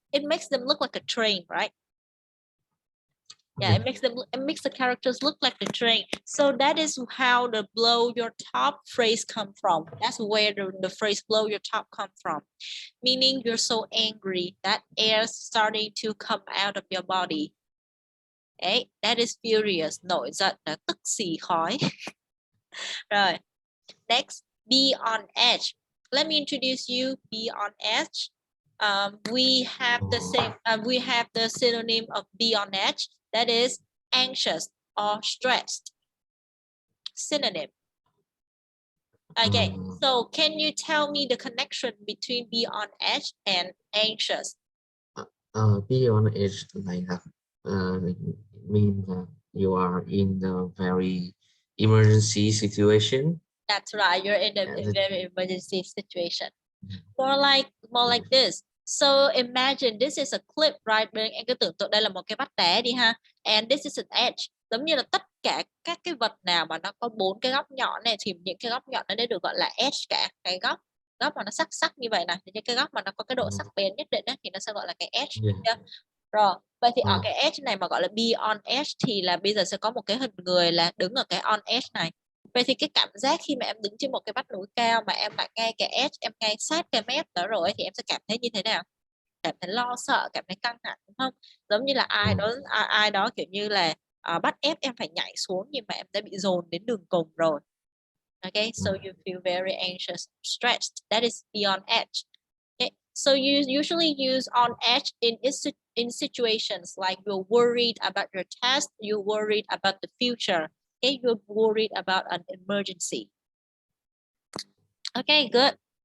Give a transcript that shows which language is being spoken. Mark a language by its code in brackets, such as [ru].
[en] It makes them look like a train, right? Yeah, it makes the characters look like the train. So that is how the blow your top phrase come from. That's where the phrase blow your top come from. Meaning you're so angry that air starting to come out of your body. Okay, that is furious, [vi] nổi giận là tức xì khói. [en] Rồi, next, be on edge. Let me introduce you. Be on edge. We have the same. We have the synonym of be on edge. That is anxious or stressed. Synonym. Okay. So can you tell me the connection between be on edge and anxious? Be on edge like that means that you are in the very emergency situation. That's right. You're in a very emergency situation. More like this. So imagine this is a clip, right? [vi] Em cứ tưởng tượng đây là một cái vách đá đi ha. [en] And this is an edge. [vi] Giống như là tất cả các cái vật nào mà nó có 4 cái góc nhọn này thì những cái góc nhọn nó được gọi là edge cả. Cái góc mà nó sắc sắc như vậy này, thì những cái góc mà nó có cái độ sắc bén nhất định đó, thì nó sẽ gọi là cái edge. Rồi, vậy thì ở cái edge này mà gọi là be on edge thì là bây giờ sẽ có một cái hình người là đứng ở cái on edge này. Vậy thì cái cảm giác khi mà em đứng trên một cái vách núi cao mà em lại ngay cái edge, em ngay sát cái mép đó rồi thì em sẽ cảm thấy như thế nào? Cảm thấy lo sợ, cảm thấy căng thẳng, đúng không? Giống như là ai đó kiểu như là bắt ép em phải nhảy xuống nhưng mà em đã bị dồn đến đường cùng rồi. [en] Okay, so you feel very anxious, stressed. That is be on edge. Okay, so you usually use on edge in situations like you're worried about your test, you're worried about the future. Okay, you're worried about an emergency. Okay, good.